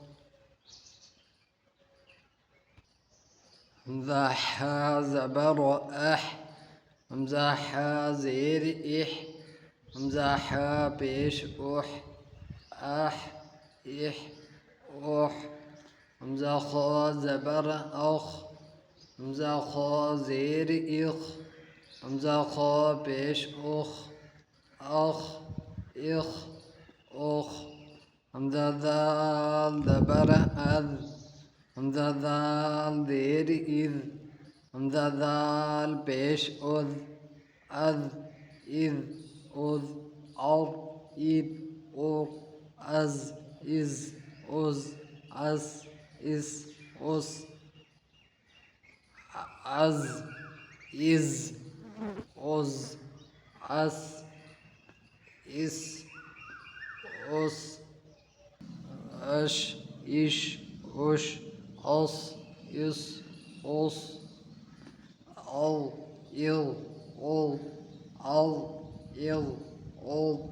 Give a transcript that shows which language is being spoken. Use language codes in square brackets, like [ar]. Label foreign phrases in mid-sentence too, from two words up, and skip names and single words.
[ur] حمزہ حا زبر اح، حمزہ حا زیر اح، حمزہ حا پیش اح، اح اح اح، حمزہ خا زبر اخ، حمزہ خا زیر اخ، حمزہ خا پیش اخ، اخ اخ اخ، حمزہ ذال زبر از، حمزہ ذال زیر از، حمزہ ذال پیش از، از از از، اور اید اور، از از از، اس اس اس، از از از، اس اس اس، اش اش اش، اس اس اس، او او او او او او،